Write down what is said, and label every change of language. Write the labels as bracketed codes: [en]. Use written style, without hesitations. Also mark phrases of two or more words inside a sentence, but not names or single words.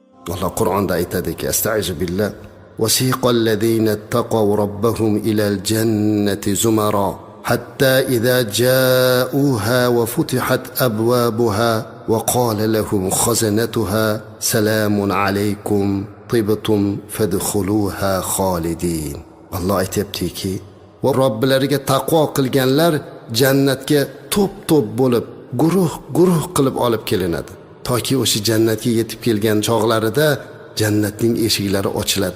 [uz] Allah Qur'onda aytadiki, [ar] أستعيذ بالله وسيق الذين اتقوا ربهم إلى الجنة زمرا حتى إذا جاءوها وفتحت أبوابها وقال لهم خزنتها سلام عليكم طبتم فادخلوها خالدين." [uz] Allah aytibdiki, va Robbilariga taqvo qilganlar jannatga to'p-to'p bo'lib, guruh qilib olib kelinadi. Toki o'sha jannatga yetib kelgan chog'larida jannatning eshiklari ochiladi.